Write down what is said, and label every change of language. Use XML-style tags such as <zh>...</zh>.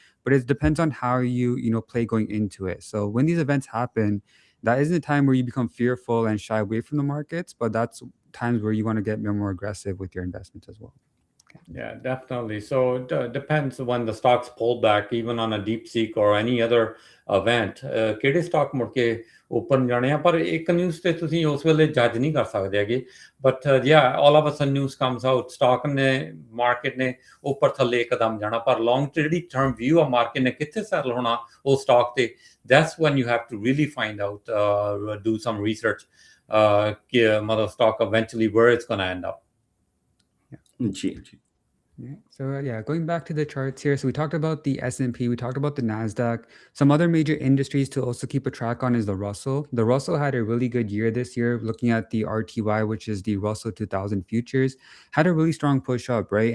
<en>But it depends on how you play going into it. So when these events happen, that isn't a time where you become fearful and shy away from the markets, but that's times where you want to get more aggressive with your investments as well. Yeah, definitely. So it depends when the stocks pull back, even on a deep seek or any other event.</en> <pa>ਕਿਹੜੇ stock ਮੁੜ ਕੇ ਉੱਪਰ ਨੂੰ ਜਾਣੇ ਆ, ਪਰ ਇੱਕ news ਤੇ ਤੁਸੀਂ ਉਸ ਵੇਲੇ ਜੱਜ ਨਹੀਂ ਕਰ ਸਕਦੇ ਹੈਗੇ।</pa> <en>but all of a sudden news comes out,</en> <pa>stock ਨੇ, ਮਾਰਕੀਟ ਨੇ ਉੱਪਰ ਥੱਲੇ ਇੱਕਦਮ ਜਾਣਾ, ਪਰ ਲੌਂਗ ਜਿਹੜੀ ਟਰਮ ਵਿਊ ਆ ਮਾਰਕੀਟ ਨੇ ਕਿੱਥੇ ਸੈਟਲ ਹੋਣਾ ਉਹ ਸਟਾਕ ਤੇ,</pa> <en>that's when you have to really find out, do some research</en> <pa>ਕਿ ਮਤਲਬ</pa> <en>Stock eventually where it's gonna end up.</en> <pa>ਜੀ ਜੀ।</pa> <en>Yeah. So going back to the charts here. So we talked about the S&P, we talked about the NASDAQ. Some other major industries to also keep a track on is the Russell. The Russell had a really good year this year. Looking at the RTY, which is the Russell 2000 futures, had a really strong push up, right?</en>